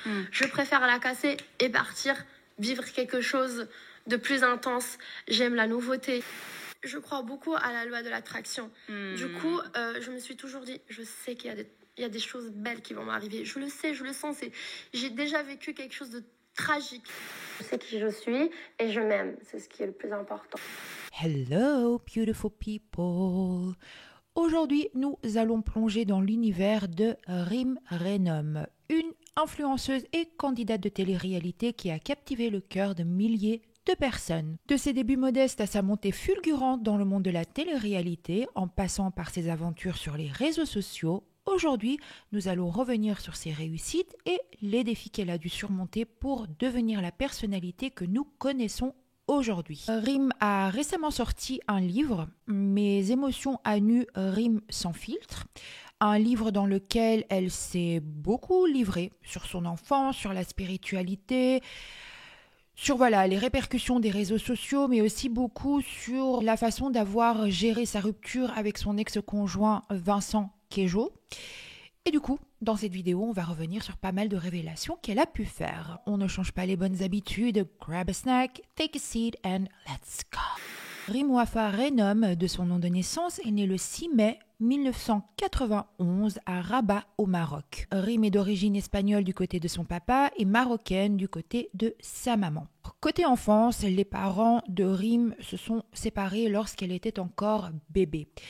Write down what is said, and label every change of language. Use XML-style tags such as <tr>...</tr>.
<fr>Je préfère la casser et partir, vivre quelque chose de plus intense. J'aime la nouveauté. Je crois beaucoup à la loi de l'attraction. Du coup, je me suis toujours dit, je sais qu'il y a des choses belles qui vont m'arriver. Je le sais, je le sens. J'ai déjà vécu quelque chose de tragique. Je sais qui je suis et je m'aime. C'est ce qui est le plus important.</fr> <en>Hello, beautiful people.</en> <fr>Aujourd'hui, nous allons plonger dans l'univers de Rim Renom, une influenceuse et candidate de télé-réalité qui a captivé le cœur de milliers de personnes. De ses débuts modestes à sa montée fulgurante dans le monde de la télé-réalité, en passant par ses aventures sur les réseaux sociaux, aujourd'hui, nous allons revenir sur ses réussites et les défis qu'elle a dû surmonter pour devenir la personnalité que nous connaissons aujourd'hui. Rim a récemment sorti un livre, Mes émotions à nu, Rim sans filtre. Un livre dans lequel elle s'est beaucoup livrée sur son enfance, sur la spiritualité, sur les répercussions des réseaux sociaux, mais aussi beaucoup sur la façon d'avoir géré sa rupture avec son ex-conjoint Vincent Queijo. Et du coup, dans cette vidéo, on va revenir sur pas mal de révélations qu'elle a pu faire. On ne change pas les bonnes habitudes.</fr> <en>Grab a snack, take a seat and let's go.</en> <fr>Rim Wafa Renom, de son nom de naissance, est né le 6 mai 1991 à Rabat au Maroc. Rim est d'origine espagnole du côté de son papa et marocaine du côté de sa maman. Côté enfance, les parents de Rim se sont séparés lorsqu'elle était encore bébé.</fr>